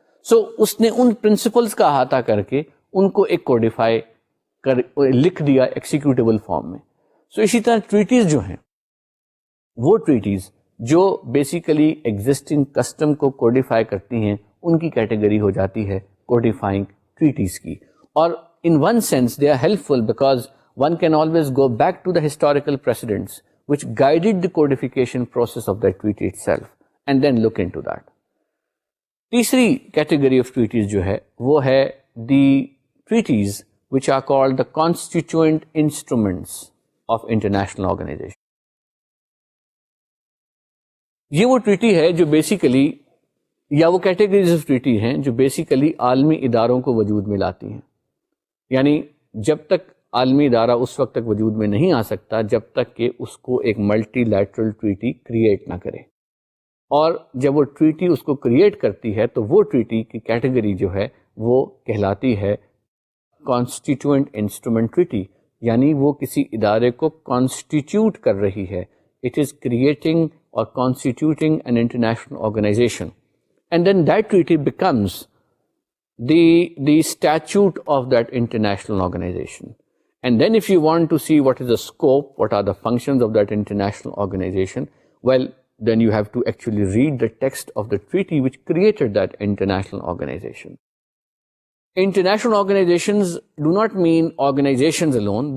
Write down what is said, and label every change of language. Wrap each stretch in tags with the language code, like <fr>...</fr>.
<ur>سو اس نے ان پرنسپلز کا احاطہ کر کے ان کو ایک کوڈیفائی کر لکھ دیا ایکسیکیوٹیبل فارم میں. سو اسی طرح ٹریٹیز جو ہیں وہ ٹریٹیز جو بیسیکلی ایگزسٹنگ کسٹم کو کوڈیفائی کرتی ہیں ان کی کیٹیگری ہو جاتی ہے کوڈیفائنگ ٹریٹیز کی.</ur> <en>اور in one sense they are helpful because one can always go back to the historical precedents which guided the codification process of that treaty itself and then look into that.</en> <ur>تیسری category of treaties جو ہے وہ ہے</ur> <en>the treaties which are called the constituent instruments of international organization.</en> <ur>یہ وہ treaty ہے جو basically یا وہ کیٹیگریز آف ٹریٹی ہیں جو بیسیکلی عالمی اداروں کو وجود میں لاتی ہیں. یعنی جب تک عالمی ادارہ اس وقت تک وجود میں نہیں آ سکتا جب تک کہ اس کو ایک ملٹی لیٹرل ٹریٹی کریٹ نہ کرے, اور جب وہ ٹریٹی اس کو کریٹ کرتی ہے تو وہ ٹریٹی کی کیٹیگری جو ہے وہ کہلاتی ہے کانسٹیٹیوئنٹ انسٹرومنٹ ٹریٹی. یعنی وہ کسی ادارے کو کانسٹیٹیوٹ کر رہی ہے,</ur> <en>It is creating اور constituting an international organization, and then that treaty becomes the statute of that international organization. And then if you want to see what is the scope, what are the functions of that international organization, well, then you have to actually read the text of the treaty which created that international organization. International organizations do not mean organizations alone.</en>